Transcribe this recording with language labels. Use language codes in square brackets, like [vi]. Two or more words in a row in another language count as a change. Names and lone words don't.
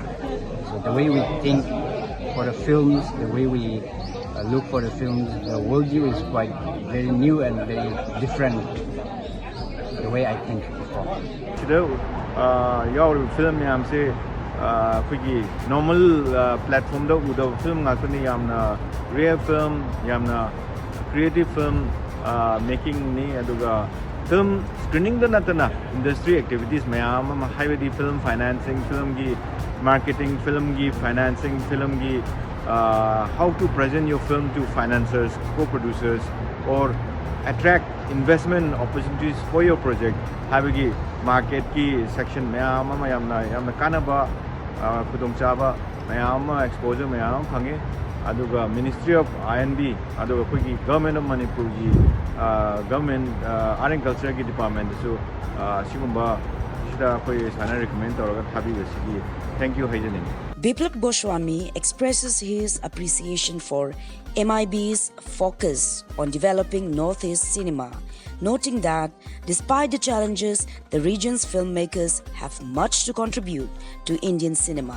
[en] So the way we think for the films, the way we look for the films, the worldview is quite very new and very different the way I think before. Today, your film [mni] yamse kugi [en] normal platform [mni] da uda [en] film [mni] ngakani yamna [en] rare film yamna creative film making [mni] ni aduga [en] film screening [mni] da natana [en] industry activities mayam highway film financing film gi marketing film gi financing film gi how to present your film to financiers, co-producers, or attract investment opportunities for your project. [mni] Habigi market ki section mayam yamna kanaba khudongchaba mayam exposure mayam phange aduga Ministry of INB aduga kugi Government of Manipur gi government [en] art and culture [mni] ki department so sigumba shida koi sana recommend tawraga thabi basigi. [en] Thank you Haijanin. Biplab Goswami expresses his appreciation for MIB's focus on developing Northeast cinema, noting that despite the challenges, the region's filmmakers have much to contribute to Indian cinema.